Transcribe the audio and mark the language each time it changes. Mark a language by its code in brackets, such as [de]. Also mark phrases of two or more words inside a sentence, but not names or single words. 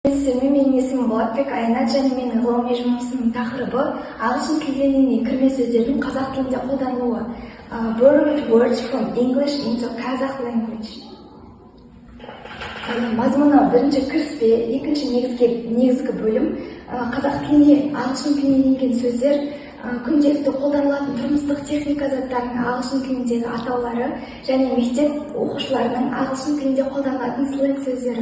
[kk] Менің есімім Болатбек Аянат және менің ғылыми жұмысымның тақырыбы ағылшын тілінен кірме сөздердің қазақ тілінде қолданылуы. [en] Borrowed words from English into Kazakh language. [kk] Мазмұны бірінші кіріспе, екінші негізгі бөлім. Қазақ тіліне ағылшын тілінен енген сөздер күнделікті қолданылатын тұрмыстық техника заттарының ағылшын тіліндегі атаулары және мектеп оқушыларының ағылшын тілінде қолданылатын сленг сөздері.